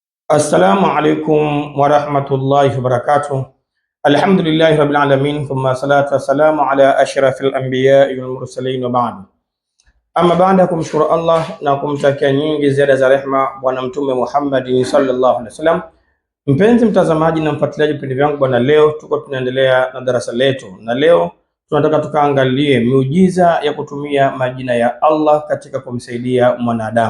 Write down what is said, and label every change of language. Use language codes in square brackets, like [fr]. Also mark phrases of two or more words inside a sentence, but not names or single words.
[ar] السلام عليكم ورحمة الله وبركاته. الحمد لله رب العالمين ثم الصلاة والسلام على أشرف الأنبياء والمرسلين وبعد. [sw] Amma baada ya kumshukuru Allah na kumtakia nyingi ziada za rehma Bwana Mtume Muhammad [ar] صلى الله عليه وسلم. [sw] Mpenzi mtazamaji na mfuatiliaji vipindi vyangu bwana, leo tuko tunaendelea na darasa letu, na leo tunataka tukaangalie miujiza ya kutumia majina ya Allah katika kumsaidia mwanadamu.